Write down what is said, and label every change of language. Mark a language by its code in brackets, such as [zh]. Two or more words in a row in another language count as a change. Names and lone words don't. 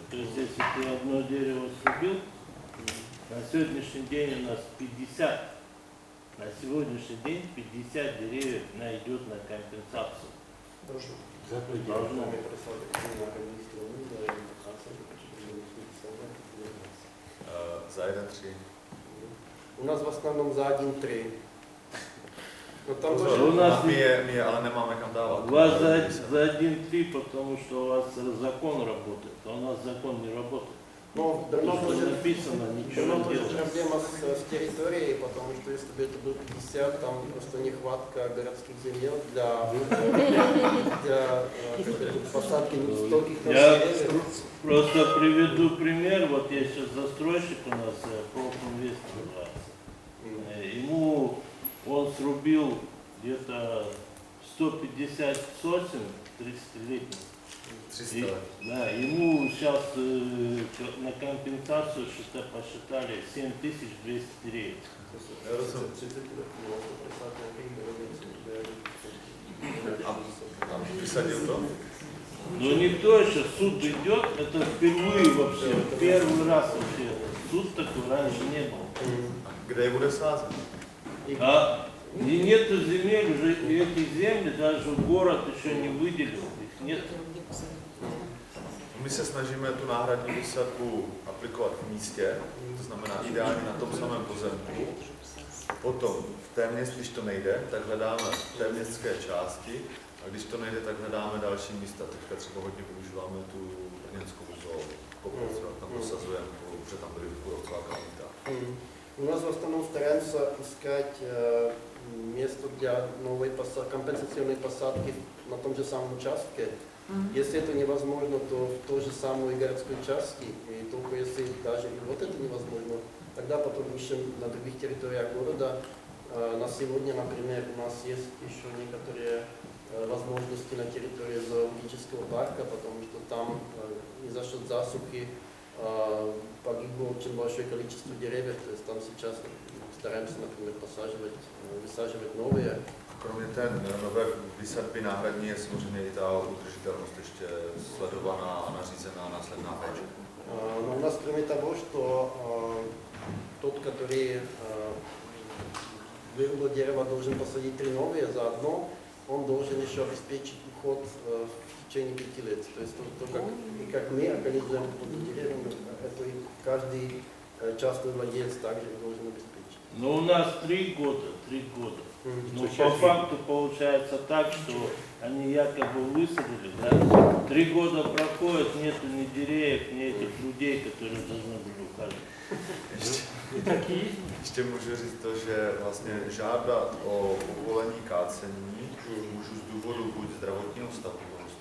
[ru] То есть, если ты одно дерево срубил, на сегодняшний день у нас 50, на сегодняшний день 50 деревьев найдет на компенсацию. Должно быть. Za 1-3. У нас в основном за 1-3. Но там [cs] Pozor, [ru] тоже у нас [cs] my je ale nemáme kam dávat. [ru] У вас за 1-3, потому что у вас закон работает, а у нас закон не работает. Но То, давно что тоже написано, ничего давно не тоже делается. проблема с территорией, потому что если бы это было 50, там просто нехватка городских земель для посадки стольких Я деревьев. просто приведу пример. Вот есть сейчас застройщик у нас, Профинвест называется. Ему он срубил где-то 150 сосен 30-летних. 300. Да, ему сейчас на компенсацию посчитали 7200 деревьев. [cs] Já rozumím. Tam vysadil to? [ru] Но никто еще, суд идет, это впервые вообще, первый раз вообще. Суд такой раньше не был. [cs] Kde je bude sázet? [ru] И нету земель, уже эти земли даже город еще не выделил, их нет. [cs] My se snažíme tu náhradní výsadbu aplikovat v místě, to znamená ideálně na tom samém pozemku. Potom v té městě, když to nejde, tak hledáme v té městské části, a když to nejde, tak hledáme další místa. Teďka třeba hodně využíváme tu brněnskou zoo, tam posazujeme, protože tam byly kůrovcová kalamita. [ru] У нас в основном стараемся искать место для новой компенсационной посадки на том же самом участке. Если это невозможно, то в той же самой городской участке, и только если даже и вот это невозможно, тогда потом ищем на других территориях города. На сегодня, например, у нас есть еще некоторые возможности на территории зоологического парка, потому что там из-за счет засухи погибло очень большое количество деревьев, то есть там сейчас стараемся, например, высаживать новые. [cs] Kromě té nové výsadby náhradní je samozřejmě i ta udržitelnost ještě sledovaná a nařízená následná péče. [ru] Но у нас, кроме того, что тот, который вырубил дерево, должен посадить 3 новые заодно, он должен еще обеспечить уход в течение 5 лет. То есть то как мы организуем уход за деревьями, это и каждый частный владелец также должен обеспечить. Но у нас 3 года. Но по факту получается так, что они якобы высадили, да? 3 года проходит, нету ни деревьев, ни этих людей, которые должны были ухаживать. [cs] Ještě můžu říct to, že vlastně žádat o povolení kácení můžu z důvodu buď zdravotního stavu,